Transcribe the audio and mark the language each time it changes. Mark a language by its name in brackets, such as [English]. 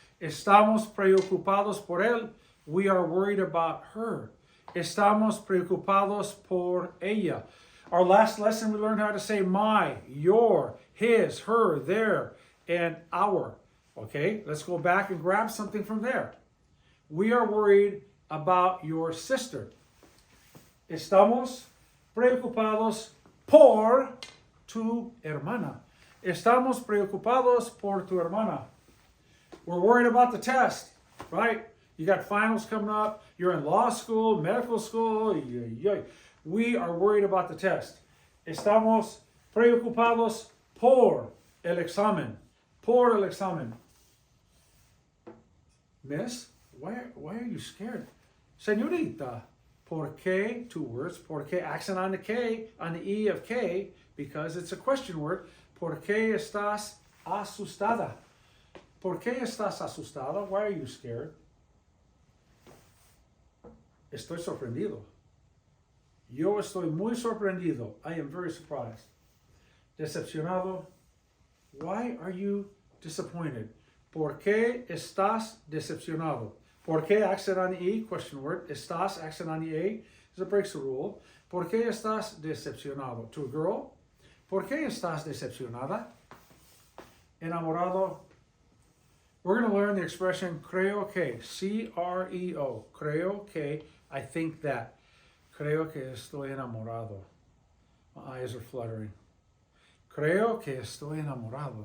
[Spanish] Estamos preocupados por él. [English] We are worried about her. [Spanish] Estamos preocupados por ella. [English] Our last lesson, we learned how to say my, your, his, her, their, and our. Okay, let's go back and grab something from there. We are worried about your sister. [Spanish] Estamos preocupados por tu hermana. Estamos preocupados por tu hermana. [English] We're worried about the test, right? You got finals coming up. You're in law school, medical school. We are worried about the test. [Spanish] Estamos preocupados por el examen. Por el examen. [English] Miss, why are you scared? [Spanish] Señorita, ¿por qué? [English] Two words. [Spanish] ¿Por qué? [English] Accent on the K, on the E of K, because it's a question word. [Spanish] ¿Por qué estás asustada? ¿Por qué estás asustada? [English] Why are you scared? [Spanish] Estoy sorprendido. Yo estoy muy sorprendido. [English] I am very surprised. Decepcionado. Why are you disappointed? [Spanish] ¿Por qué estás decepcionado? ¿Por qué [English] accent on the E? Question word. Estás accent on the A. It breaks the rule. [Spanish] ¿Por qué estás decepcionado? [English] To a girl. [Spanish] ¿Por qué estás decepcionada? Enamorado. [English] We're going to learn the expression creo que. C-R-E-O. [Spanish] Creo que. [English] I think that. [Spanish] Creo que estoy enamorado. [English] My eyes are fluttering. [Spanish] Creo que estoy enamorado.